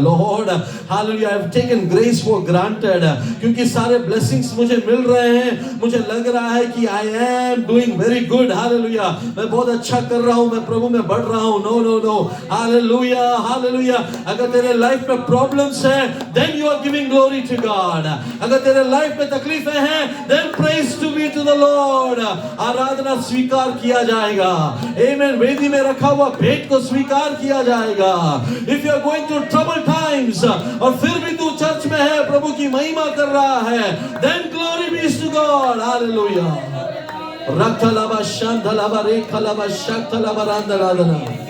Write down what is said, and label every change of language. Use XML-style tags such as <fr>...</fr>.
<en>lord, hallelujah, I have taken grace for granted,</en> <hi>क्योंकि सारे blessings मुझे मिल रहे हैं, मुझे लग रहा है कि</hi> <en>I am doing very good. Hallelujah.</en> <hi>मैं बहुत अच्छा कर रहा हूं, मैं प्रभु में बढ़ रहा हूं।</hi> <en>No no no.</en> <hi>Hallelujah, hallelujah. अगर तेरे लाइफ में प्रॉब्लम्स है,</hi> <en>Then you are giving glory to God.</en> <hi>अगर तेरे लाइफ में तकलीफें हैं,</hi> <en>then praise to be to the Lord.</en> <hi>आराधना स्वीकार किया जाएगा।</hi> <en>Amen.</en> <hi>वेदी में रखा हुआ भेंट को स्वीकार किया जाएगा।</hi> <en>If you are going through trouble times</en> <hi>और फिर भी तू चर्च में है, प्रभु की महिमा कर रहा है,</hi> <en>then glory be to God. Hallelujah. रखलबा शांतलबा रेखलबा शक्तलबा रांदलादना।</en>